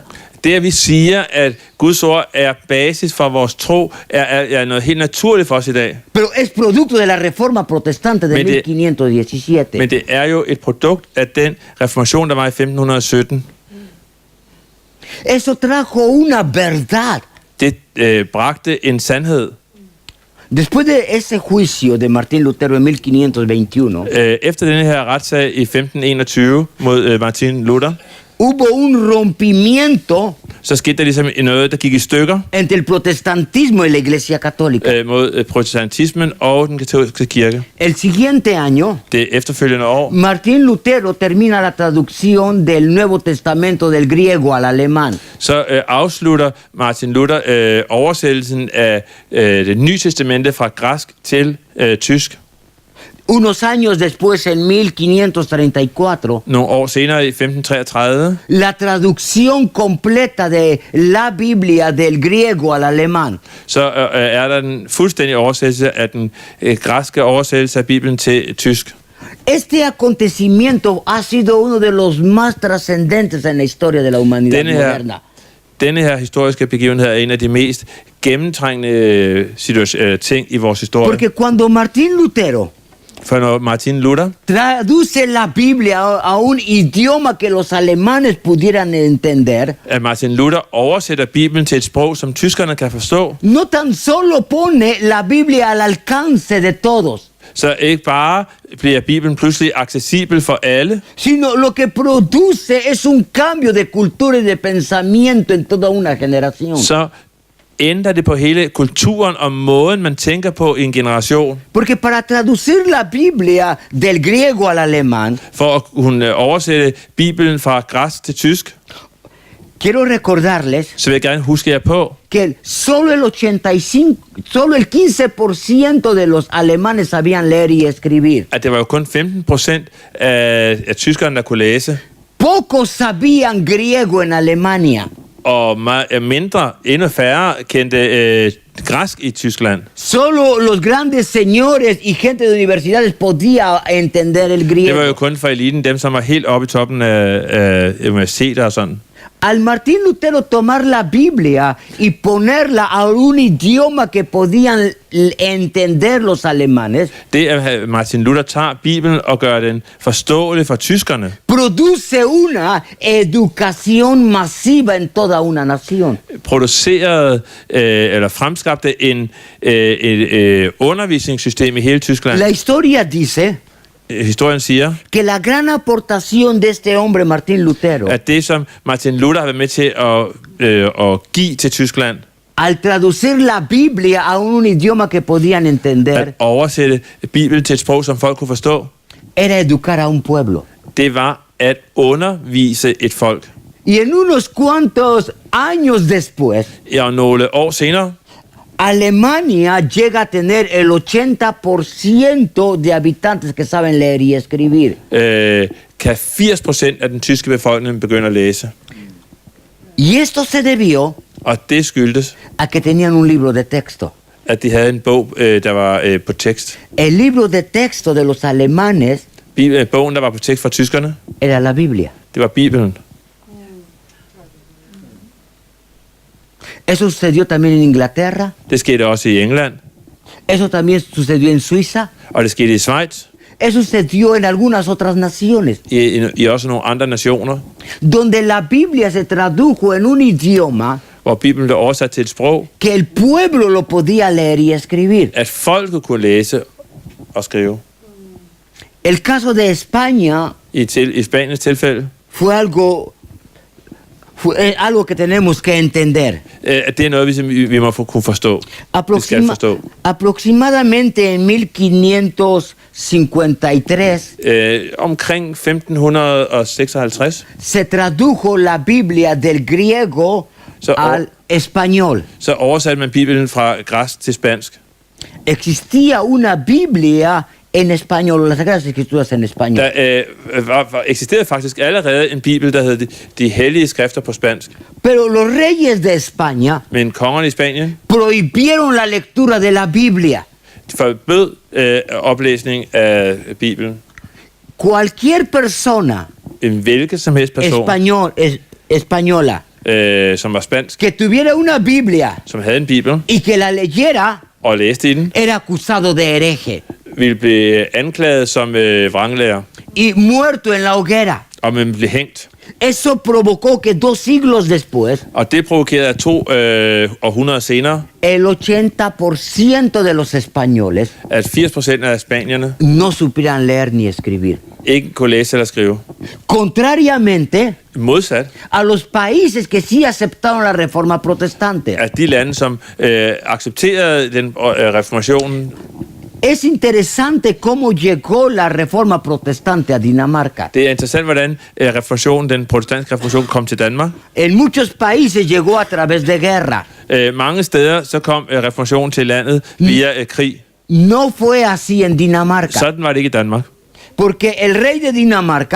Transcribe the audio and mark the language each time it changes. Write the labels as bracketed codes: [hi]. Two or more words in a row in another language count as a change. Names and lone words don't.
[da] Det, at vi siger, at Guds ord er basis for vores tro, er noget helt naturligt for os i dag. [es] Pero es producto de la reforma protestante de [da] Men det- [es] 1517. [da] Men det er jo et produkt af den reformation, der var i 1517. [es] Eso trajo una verdad. [da] Det bragte en sandhed. [es] Después de ese juicio de Martín Lutero en 1521, [da] Efter denne her retssag i 1521 mod Martin Luther, [es] hubo un rompimiento [da] så skete der ligesom noget, der gik i stykker [es] entre el protestantismo y la Iglesia Católica. [da] mod protestantismen og den katolske kirke. [es] El siguiente año, [da] Det efterfølgende år, [es] Martín Lutero termina la traducción del Nuevo Testamento del griego al alemán. [da] så afslutter Martin Luther oversættelsen af det nye testamente fra græsk til tysk. [es] Unos años después, en 1534, [da] Nogle år senere i 1533, [es] la traducción completa de la Biblia del griego al alemán. [da] så er der den fuldstændige oversættelse af den græske oversættelse af Bibelen til tysk. [es] Este acontecimiento ha sido uno de los más trascendentes en la historia de la humanidad moderna. [da] Denne her historiske begivenhed er en af de mest gennemtrængende ting i vores historie. [es] Porque cuando Martín Lutero [da] For når Martin Luther [es] traduce la Biblia a un idioma que los alemanes pudieran entender, [da] at Martin Luther oversætter Bibelen til et sprog, som tyskerne kan forstå, [es] no tan solo pone la Biblia al alcance de todos, [da] så ikke bare bliver Bibelen pludselig accessibel for alle, [es] sino lo que produce es un cambio de cultura y de pensamiento en toda una generación. [da] så ændrer det på hele kulturen og måden, man tænker på i en generation. [es] Porque para traducir la Biblia del griego al alemán, [da] For at kunne oversætte Bibelen fra græsk til tysk, [es] quiero recordarles [da] så vil jeg gerne huske jer på, [es] que solo el 15% de los alemanes sabían leer y escribir. [da] at det var jo kun 15% af tyskerne, der kunne læse, [es] Pocos sabían griego en Alemania. [da] og mindre, endnu færre kendte græsk i Tyskland. [es] Solo los grandes señores y gente de universidades podía entender el [da] Det var jo [es] griego. [da] kun for eliten, dem som var helt oppe i toppen af universiteter og sådan. [es] Al Martín Lutero tomar la Biblia y ponerla a un idioma que podían entender los alemanes, [da] Det, at Martin Luther tager Bibelen og gør den forståelig for tyskerne, [es] produce una educación masiva en toda una nación. [da] producerede eller fremskabte et undervisningssystem i hele Tyskland. [es] La historia dice [da] Historien siger, [es] que la gran aportación de este hombre, Martín Lutero, [da] at det, som Martin Luther har været med til at give til Tyskland, [es] al traducir la Biblia a un idioma que podían entender, [da] at oversætte Bibelen til et sprog, som folk kunne forstå, [es] era educar a un pueblo. [da] det var at undervise et folk. [es] Y en unos cuantos años después, [da] Og nogle år senere, [es] Alemania llega a tener el 80% de habitantes que saben leer y escribir. [da] kan 80% af den tyske befolkning begynde at læse. [es] Y esto se debió [da] Og det skyldtes, [es] a que tenían un libro de texto. [da] at de havde en bog, der var på tekst. [es] El libro de texto de los alemanes [da] Bogen, der var på tekst fra tyskerne, [es] era la Biblia. [da] det var Bibelen. [es] Eso sucedió también en Inglaterra, [da] Det skete også i England, [es] eso también sucedió en Suiza, [da] og det skete i Schweiz, [es] eso sucedió en algunas otras naciones, [da] i også nogle andre nationer, [es] donde la Biblia se tradujo en un idioma [da] hvor Bibelen blev oversat til et sprog, [es] que el pueblo lo podía leer y escribir. [da] at folket kunne læse og skrive. [es] El caso de España [da] I Spaniens tilfælde, [es] fue algo que tenemos que entender. [da] at det er noget, vi må kunne forstå. Vi skal forstå. [es] Aproximadamente en 1553 [da] Omkring 1556, [es] se tradujo la Biblia del griego al español. [da] så oversatte man Bibelen fra græsk til spansk. [es] Existía una Biblia en español, las Sagradas Escrituras en español. [da] Der eksisterede faktisk allerede en bibel, der hed De Hellige Skrifter på spansk. [es] Pero los reyes de España [da] Men kongerne i Spanien [es] prohibieron la lectura de la Biblia. [da] forbød oplæsning af Bibelen. [es] Cualquier persona [da] En hvilken som helst person, [es] española [da] som var spansk, [es] que tuviera una Biblia [da] som havde en bibel [es] y que la leyera [da] og læste i den, [es] era acusado de hereje [da] ville blive anklaget som vranglærer, [es] y muerto en la hoguera. [da] og man blev hængt. [es] Eso provocó que 2 siglos después [da] Og det provokerede 2 århundreder senere, [es] el 80% de los españoles [da] at 80% af spanierne [es] no supieran leer ni escribir. [da] ikke kunne læse eller skrive. [es] Contrariamente [da] Modsat [es] a los países que sí aceptaron la reforma protestante. [da] at de lande, som accepterede den reformationen. [es] Es interesante cómo llegó la reforma protestante a Dinamarca. [da] Det er interessant, hvordan reformationen, den protestantiske reformation kom til Danmark. [es] En muchos países llegó a través de guerra. [da] Mange steder så kom reformationen til landet via krig. [es] No fue así en Dinamarca, [da] Sådan var det ikke i Danmark. [es] porque el rey de Dinamarca